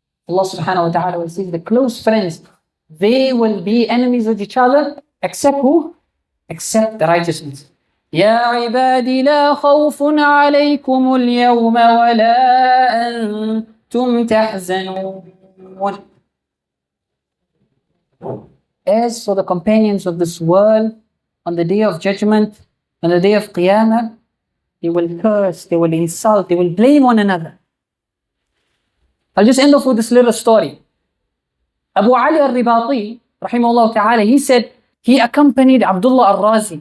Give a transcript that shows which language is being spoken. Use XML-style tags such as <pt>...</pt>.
<en>Allah subhanahu wa ta'ala will say the close friends, they will be enemies with each other, except who? Except the righteousness.</en> <ar>يا عبادي لا خوف عليكم اليوم ولا أنتم تحزنون.</ar> <en>As for the companions of this world, on the day of judgment, on the day of Qiyamah, they will curse, they will insult, they will blame one another. I'll just end off with this little story. Abu Ali al-Ribati, rahimahullah ta'ala, he said he accompanied Abdullah al-Razi.</en>